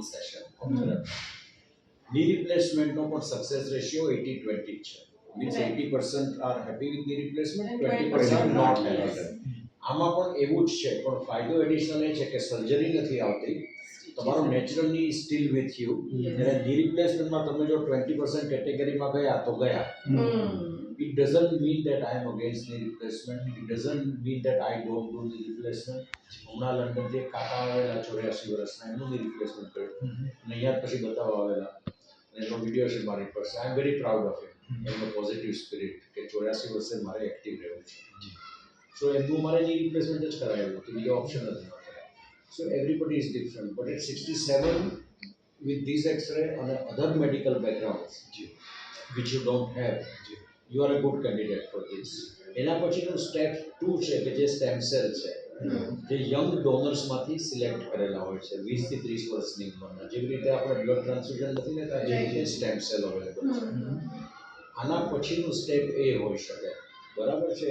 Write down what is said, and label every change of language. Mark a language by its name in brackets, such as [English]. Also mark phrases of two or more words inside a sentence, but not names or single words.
[English] session of therapy knee replacementનો [Gujarati] પણ [English] success ratio [Gujarati] 80-20 છે મીન્સ [English] 80% are happy with knee replacement 20% not happy [Gujarati] આમાં પણ એવું જ છે પણ ફાયદો એડિશનલ એ છે કે સર્જરી નથી આવતી તમારું [English] naturally still with you [Gujarati] અને [English] knee replacementમાં [Gujarati] તમે જો 20% કેટેગરીમાં ગયા તો ગયા [English] it doesn't mean that I am against knee replacement. It doesn't mean that I don't do knee replacement. [Gujarati] હમણાં લંડનથી કાકા આવેલા 84 વર્ષના એમનું [English] knee replacement [Gujarati] કર્યું અને અહીંયા પછી બતાવવા આવેલા અને એનો વિડીયો છે મારી પાસે [English] I am very proud of it [Gujarati] એમનો પોઝિટિવ સ્પિરિટ કે 84 વર્ષે મારે એક્ટિવ રહેવું છે સો એમનું મારે [English] knee replacement [Gujarati] જ કરાવ્યું હતું બીજો ઓપ્શન જ નહોતો [English] so everybody is different but at 67 with this X-ray and other medical backgrounds which you don't have, you are a good candidate for this. [Gujarati] એના પછીનું સ્ટેપ 2 છે કે જે [English] stem cell [Gujarati] છે જે [English] young donorsમાંથી [Gujarati] સિલેક્ટ કરેલા હોય છે 20 થી 30 વર્ષની ઉંમરના. જેવી રીતે આપણે [English] blood transfusion [Gujarati] નથી લેતા જે રીતે [English] stem cell available [Gujarati] છે. આના પછીનું સ્ટેપ એ હોઈ શકે, બરાબર છે.